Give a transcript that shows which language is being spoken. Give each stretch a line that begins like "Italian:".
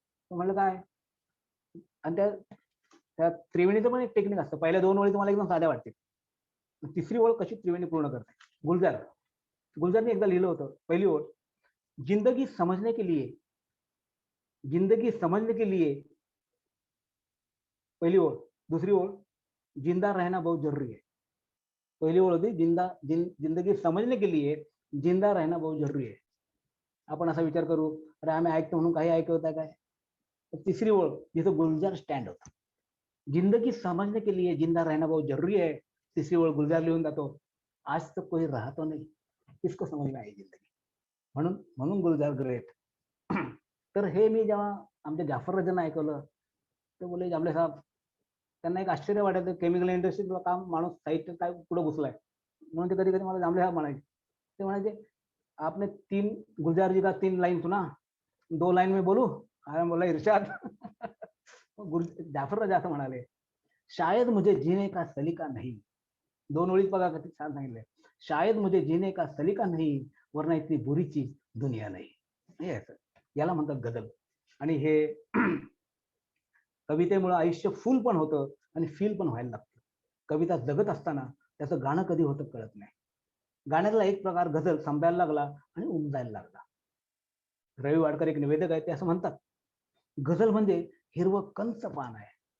Marathi: म्हणलं काय, आणि त्या त्रिवेणीचं पण एक टेक्निक असतं. पहिल्या 2 ओळी तुम्हाला एकदम साध्या वाटतील, तिसरी ओळ कशी त्रिवेणी पूर्ण करते. गुलजारने एकदा लिहिलं होतं, पहिली ओळ,
Hindi: जिंदगी समझने के लिए,
Marathi: पहिली ओळ. दुसरी ओळ,
Hindi: जिंदा रहना बहुत जरूरी है.
Marathi: पहिली ओळ होती,
Hindi: जिंदगी समझने के लिए जिंदा रहना बहुत जरूरी है.
Marathi: आपण असा विचार करू, अरे आम्ही ऐकतो म्हणून काही ऐकवता काय. तिसरी ओळ जिथं गुलजार स्टँड होता,
Hindi: जिंदगी समझने के लिए जिंदा रहना बहुत जरूरी है.
Marathi: तिसरी ओळ गुलजार लिहून जातो,
Hindi: आज तक कोई रहा तो नहीं, किसको समझ में आई जिंदगी.
Marathi: म्हणून गुलजार ग्रेट. तर हे मी जेव्हा आमच्या जाफर राजांना ऐकवलं, ते बोले, जांभळे साहेब, त्यांना एक आश्चर्य वाटायचं, केमिकल इंडस्ट्रीतला काम माणूस साहित्य काय पुढे घुसलाय. म्हणून ते कधी कधी मला जांभळे साहेब म्हणायचे. ते म्हणायचे,
Hindi: आपने तीन गुलजार जी का 3 लाइन सुना, 2 लाइन में बोलू?
Marathi: अरे बोला इरशाद जाफर राजा असं म्हणाले,
Hindi: शायद मुझे जीने का सलीका नहीं. 2 ओळीत बघा किती छान सांगितले. शायद मुझे जीने का सलीका नहीं, वरना इतनी बुरी चीज दुनिया नहीं.
Marathi: हे असं याला म्हणतात गझल. आणि हे कवितेमुळे आयुष्य फुल पण होतं आणि फील पण व्हायला लागतं. कविता जगत असताना त्याचं गाणं कधी होतं कळत नाही. गाण्यातला एक प्रकार गझल संपायला लागला आणि उमजायला लागला. रवी वाडकर एक निवेदक आहे, ते असं म्हणतात, गझल म्हणजे हिरवं कंच पान आहे.